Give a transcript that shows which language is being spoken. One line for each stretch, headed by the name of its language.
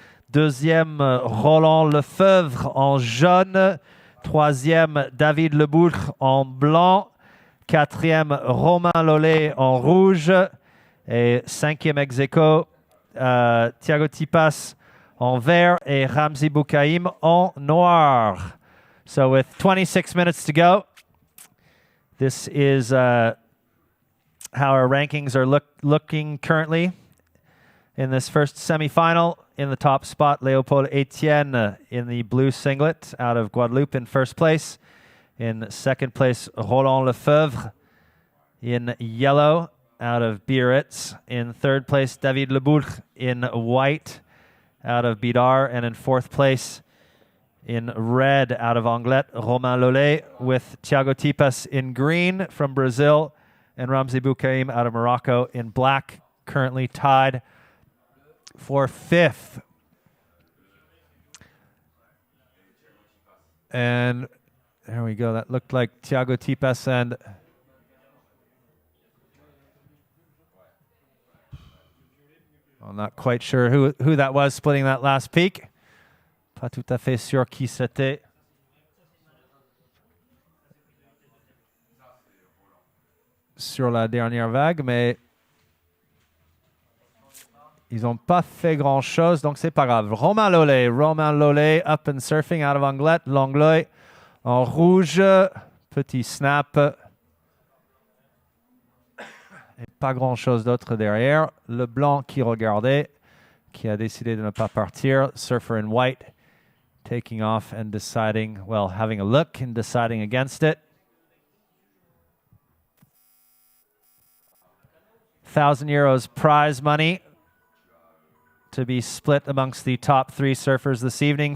French: Deuxième, Roland Lefebvre en jaune. Troisième, David Leboultre en blanc. Quatrième, Romain Lollet en rouge. Et cinquième ex aequo, Thiago Tipas en vert et Ramzi Boukaïm en noir.
English: So with 26 minutes to go, this is how our rankings are looking currently. In this first semifinal, in the top spot, Léopold Étienne in the blue singlet out of Guadeloupe in first place. In second place, Roland Lefebvre in yellow out of Biarritz. In third place, David Leboultre in white out of Bidar. And in fourth place, in red out of Anglet, Romain Lollet, with Thiago Tipas in green from Brazil and Ramzi Boukaïm out of Morocco in black, currently tied for fifth. And there we go. That looked like Thiago Tipas and I'm not quite sure who that was splitting that last peak.
French: Pas tout à fait sûr qui c'était. Sur la dernière vague, mais ils n'ont pas fait grand-chose, donc c'est pas grave.
English: Romain Lollet, up and surfing out of Anglet.
French: L'Anglet en rouge. Petit snap. Et pas grand-chose d'autre derrière. Le blanc qui regardait, qui a décidé de ne pas partir.
English: Surfer in white, taking off and deciding, well, having a look and deciding against it. 1,000 euros prize money to be split amongst the top three surfers this evening.